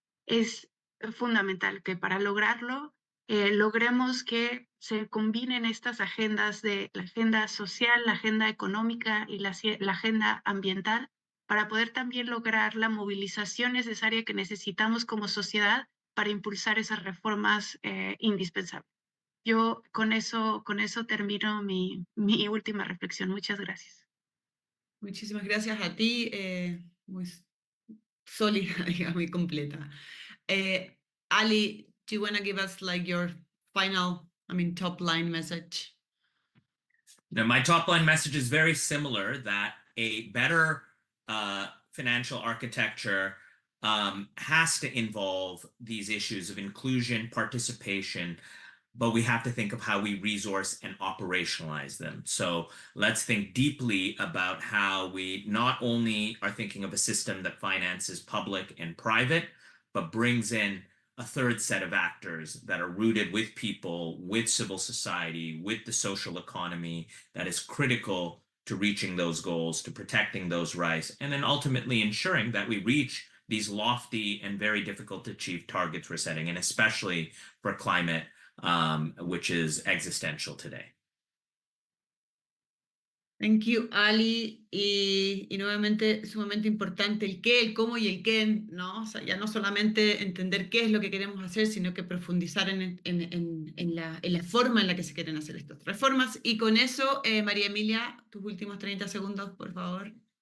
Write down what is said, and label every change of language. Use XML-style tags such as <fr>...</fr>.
<es>es fundamental que para lograrlo logremos que se combinen estas agendas de la agenda social, la agenda económica y la agenda ambiental para poder también lograr la movilización necesaria que necesitamos como sociedad para impulsar esas reformas indispensables. Yo con eso termino mi última reflexión. Muchas gracias. Muchísimas gracias a ti, muy sólida, digamos, muy completa.</es> <en>Ali, do you want to give us like your final, top line message? Now, my top line message is very similar, that a better financial architecture has to involve these issues of inclusion, participation, but we have to think of how we resource and operationalize them. So let's think deeply about how we not only are thinking of a system that finances public and private, but brings in a third set of actors that are rooted with people, with civil society, with the social economy, that is critical to reaching those goals, to protecting those rights, and then ultimately ensuring that we reach these lofty and very difficult to achieve targets we're setting, and especially for climate, which is existential today. Thank you, Ali.</en> <es>Y nuevamente, sumamente importante el qué, el cómo y el quién, ¿no? O sea, ya no solamente entender qué es lo que queremos hacer, sino que profundizar en la forma en la que se quieren hacer estas reformas. Y con eso, María Emilia, tus últimos 30 segundos, por favor.</es>